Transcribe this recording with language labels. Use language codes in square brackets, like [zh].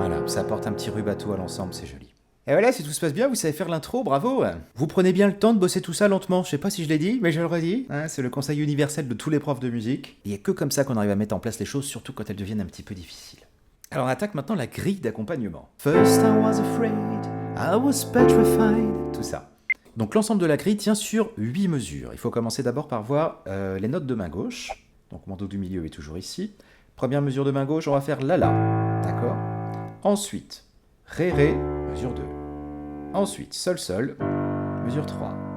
[fr] ça apporte un petit rubato à l'ensemble, c'est joli. Et voilà, si tout se passe bien, vous savez faire l'intro, bravo. Vous prenez bien le temps de bosser tout ça lentement, je sais pas si je l'ai dit, mais je le redis. Hein, c'est le conseil universel de tous les profs de musique. Il n'y a que comme ça qu'on arrive à mettre en place les choses, surtout quand elles deviennent un petit peu difficiles. Alors on attaque maintenant la grille d'accompagnement. [en] First I was afraid, I was petrified, [fr] tout ça. Donc l'ensemble de la grille tient sur 8 mesures. Il faut commencer d'abord par voir les notes de main gauche. Donc mon do du milieu est toujours ici. Première mesure de main gauche, on va faire la, d'accord. Ensuite, ré, mesure 2. Ensuite, sol, mesure 3.